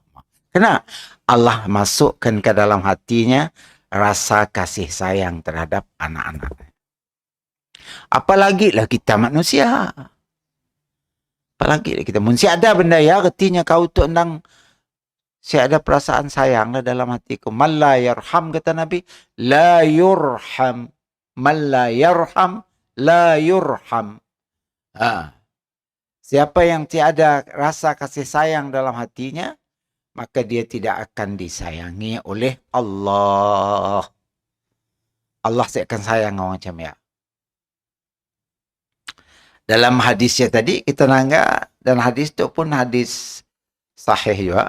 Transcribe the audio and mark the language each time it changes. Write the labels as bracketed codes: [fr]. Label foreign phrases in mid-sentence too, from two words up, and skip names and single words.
[ms] Kena Allah masukkan ke dalam hatinya rasa kasih sayang terhadap anak-anak. Apalagi lah kita manusia. Apalagi lah kita manusia. Ada benda ya, artinya kau tu endang saya ada perasaan sayang lah dalam hatiku. [ar] من لا يرحم, [ms] kata Nabi. [ar] لا يرحم. من لا يرحم، لا يرحم. [ms] Siapa yang tiada rasa kasih sayang dalam hatinya, maka dia tidak akan disayangi oleh Allah. Allah akan sayang orang macam ya. Dalam hadisnya tadi, kita nangga, dan hadis itu pun hadis sahih juga.